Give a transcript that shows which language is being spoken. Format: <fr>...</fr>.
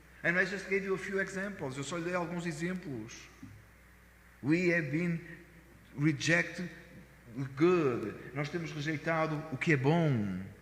<en>And I just gave you a few examples.</en> <pt>Eu só lhe dei alguns exemplos.</pt> <en>We have been rejected good.</en> <pt>Nós temos rejeitado o que é bom.</pt>